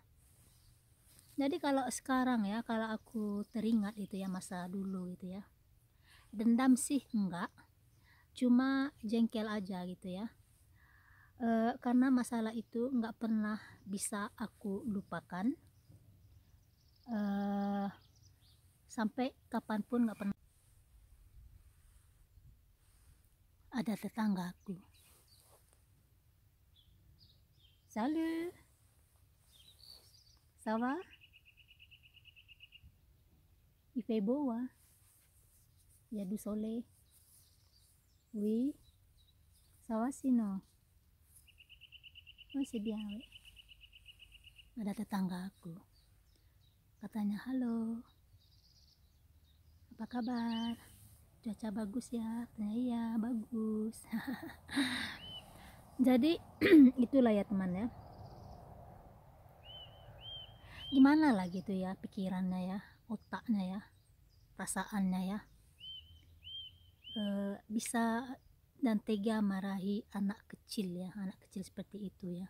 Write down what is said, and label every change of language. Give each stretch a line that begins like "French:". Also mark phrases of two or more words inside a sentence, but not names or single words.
Indonesian: Jadi kalau sekarang ya, kalau aku teringat itu ya masa dulu gitu ya, dendam sih enggak, cuma jengkel aja gitu ya. Karena masalah itu nggak pernah bisa aku lupakan, sampai kapanpun nggak pernah. Ada tetanggaku,
French: salut, ça va, il fait beau hein, il y a du soleil, oui, ça va sinon, oh c'est bien oui.
Indonesian: Ada tetanggaku, katanya halo, apa kabar, cuaca bagus ya, katanya iya bagus. Jadi itulah ya teman ya, gimana lah gitu ya pikirannya ya, otaknya ya, perasaannya ya, bisa dan tega marahi anak kecil ya, anak kecil seperti itu ya.